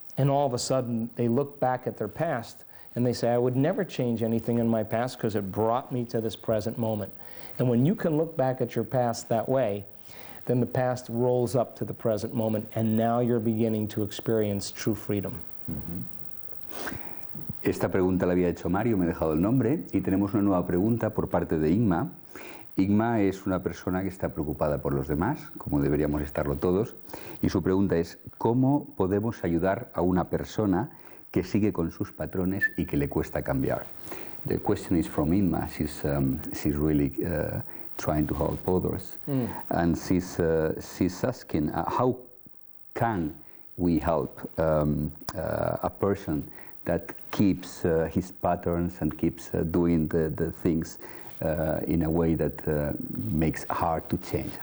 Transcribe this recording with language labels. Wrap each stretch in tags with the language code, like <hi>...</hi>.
<en>And all of a sudden, they look back at their past, and they say, I would never change anything in my past because it brought me to this present moment. And when you can look back at your past that way, then the past rolls up to the present moment, and now you're beginning to experience true freedom.</en> <es>Esta pregunta la había hecho Mario, me he dejado el nombre, y tenemos una nueva pregunta por parte de Inma. Igma es una persona que está preocupada por los demás, como deberíamos estarlo todos, y su pregunta es, ¿cómo podemos ayudar a una persona que sigue con sus patrones y que le cuesta cambiar?</es> <en>The question is from Igma. She's really trying to help others, and she's asking, how can we help a person that keeps his patterns and keeps doing the things in a way that makes hard to change?</en>